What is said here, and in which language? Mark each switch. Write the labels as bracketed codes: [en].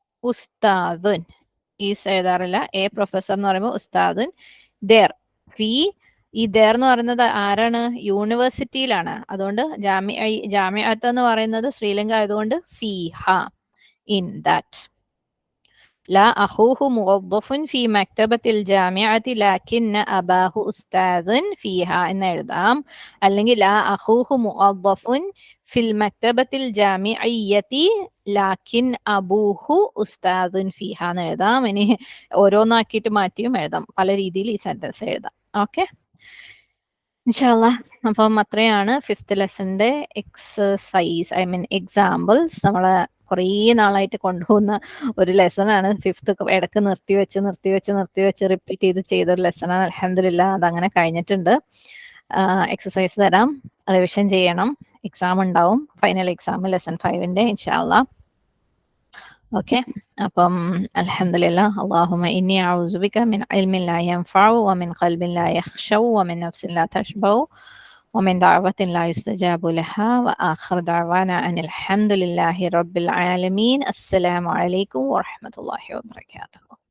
[ml] ഉസ്താദുൻ, is എഴുതാറില്ല, A professor എന്ന് പറയുമ്പോൾ ഉസ്താദുൻ. There, ഫി, ഈ ദർ എന്ന് പറയുന്നത് ആരാണ്? യൂണിവേഴ്സിറ്റിയിലാണ്. അതുകൊണ്ട് ജാമിഅത്ത് എന്ന് പറയുന്നത് ശ്രീലങ്ക ആയതുകൊണ്ട് ഫീഹ, [en] In that. [ar] لا أخوه موظف في مكتبة الجامعة لكن أباه أستاذ فيها [ml] എന്ന് എഴുതാം. [ar] അല്ലെങ്കിൽ لا أخوه موظف في المكتبة الجامعية لكن أبوه أستاذ فيها [ml] എന്ന് എഴുതാം. ഇനി ഓരോന്നാക്കിയിട്ട് മാറ്റിയും എഴുതാം. പല രീതിയിൽ ഈ സെന്റൻസ് എഴുതാം. ഓക്കെ, ഇൻഷാല്ലാ. അപ്പം അത്രയാണ് fifth ലെസന്റെ exercise, I mean examples. നമ്മളെ കുറേ നാളായിട്ട് കൊണ്ടുപോകുന്ന ഒരു ലെസണാണ് ഫിഫ്ത്ത്. ഇടയ്ക്ക് നിർത്തി വെച്ച് റിപ്പീറ്റ് ചെയ്തൊരു ലെസണാണ്. അൽഹംദുലില്ലാ, അതങ്ങനെ കഴിഞ്ഞിട്ടുണ്ട്. എക്സസൈസ് തരാം, റിവിഷൻ ചെയ്യണം. എക്സാം ഉണ്ടാവും, ഫൈനൽ എക്സാം ലെസൺ 5ന്റെ ഇൻഷാല്ലാ. ഓക്കെ, അപ്പം അൽഹംദുലില്ലാ. [ar] അല്ലാഹുമ്മ ഇന്നി അഊസു ബിക മിൻ ഇൽമിൻ ലാ യൻഫഉ വമിൻ ഖൽബിൻ ലാ യഖ്ശഉ വമിൻ നഫ്സിൻ ലാ തശ്ബഉ ومن دعوة لا يستجاب لها وآخر دعوانا أن الحمد لله رب العالمين. السلام عليكم ورحمة الله وبركاته.